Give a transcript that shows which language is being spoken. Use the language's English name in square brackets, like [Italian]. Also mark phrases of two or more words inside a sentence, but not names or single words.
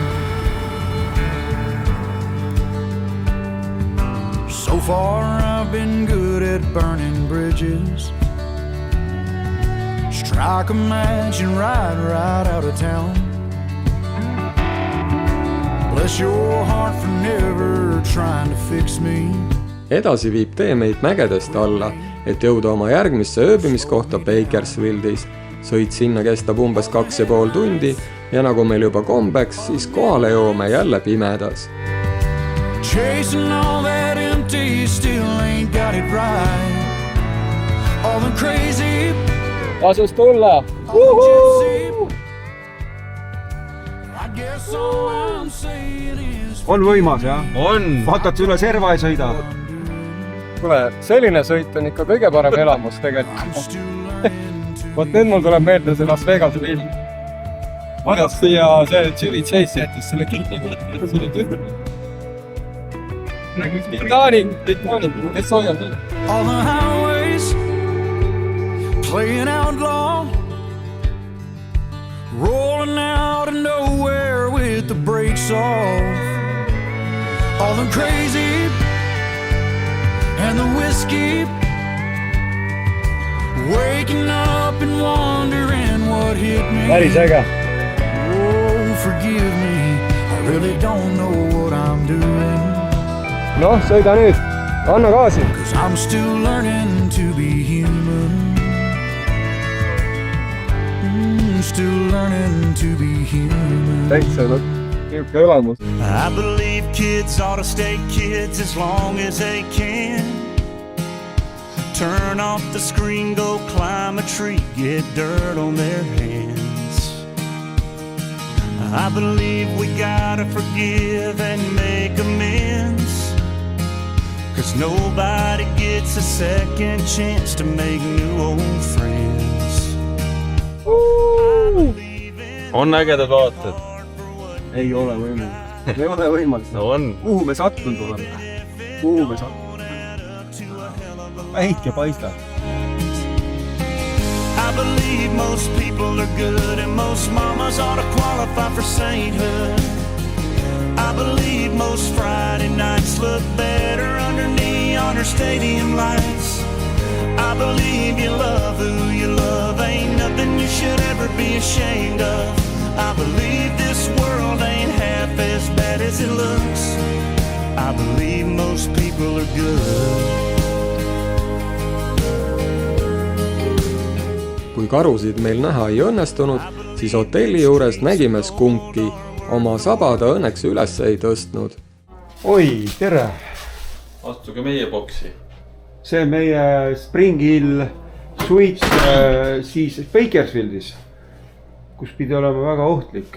[English] So far I've been good at burning bridges. Strike a match and ride right out of town. Bless your heart for never trying to fix me. [Estonian] Edasi viib tee meid mägedest alla, et jõuda oma järgmisse ööbimiskohta Bakersfieldis. Sõit sinna kestab umbes 2,5 tundi ja nagu meil juba kombeks, siis kohale jõuame jälle pimedas. [English] Chasing all that empty, still ain't got it right. All the crazy, [Estonian] Tasus tulla! [English] I guess all I'm saying is [Estonian] On võimas, jah? On! Vaatad, üle serva ei sõida. Kuule, selline sõit on ikka kõige parem elamus tegelikult. Vot nüüd mul tuleb meelde see Las Vegas film. Vanas siia see Chili Chase jättis selle kinni. Titanic, kes hoiab nii? [English] all the highways, playing outlaw, rolling out of nowhere with the brakes off. All the crazy and the whiskey, waking up and wondering what hit me. [Estonian] Päris äge. [English] Oh, forgive me, I really don't know what I'm doing. [Estonian] Noh, sõida nüüd. Anna gaasi. [English] 'Cause I'm still learning to be human. Still learning to be human. [Estonian] Täitsa niisugune elamus. [English] I believe kids ought to stay kids as long as they can. Turn off the screen, go climb a tree, get dirt on their hands. I believe we gotta forgive and make amends. 'Cause nobody gets a second chance to make new old friends. [Estonian] On ägedad vaated? Ei ole võimalik. Ei ole võimalik. No on. Kuhu me sattunud oleme? Kuhu me sattunud? Päike paistab. [English] I believe most people are good and most mamas ought to qualify for sainthood. I believe most Friday nights look better under neon or stadium lights. I believe you love who you love, ain't nothing you should ever be ashamed of. I believe this world ain't half as bad as it looks. I believe most people are good. [Estonian] kui karusid meil näha ei õnnestunud, siis hotelli juures nägime skunki. Oma saba ta õnneks üles ei tõstnud. oi, tere! Astuge meie boksi. See on meie Spring Hill Suites siis Bakersfieldis, kus pidi olema väga ohtlik.